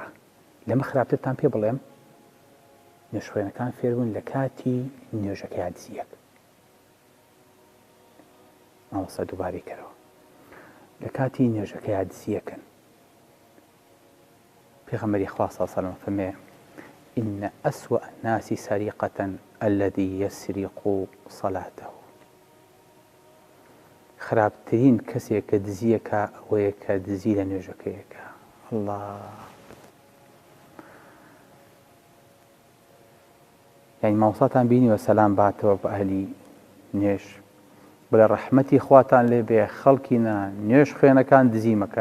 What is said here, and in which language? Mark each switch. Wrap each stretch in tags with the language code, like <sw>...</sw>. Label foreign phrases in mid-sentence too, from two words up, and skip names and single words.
<ckb>لەمە خراپترتان پێ بڵێم، نوێژخوێنەکان فێربوون لە کاتی نوێژەکەی دزیەک. مامۆستا دووبارەی کەرەوە، لە کاتی نوێژەکەی دزیەکەن. پێغەمبەری خوا</ckb> <ar>صلی الله علیه و سلم</ar> <ckb>فەرمێ:</ckb> <ar>إن أسوأ الناس سرقة الذي يسرق صلاته.</ar> <ckb>خراپترین کەسێک کە دزیەکە ئەوەیە کە دزی لە نوێژەکەیەکە. الله، یعنی مامۆستاتان بینیوە سەلام باتەوە بە ئەهلی نوێژ، بڵێ ڕەحمەتی خواتان لێ بێ خەڵکینە نوێژ خوێنەکان دزی مەکەن.</ckb>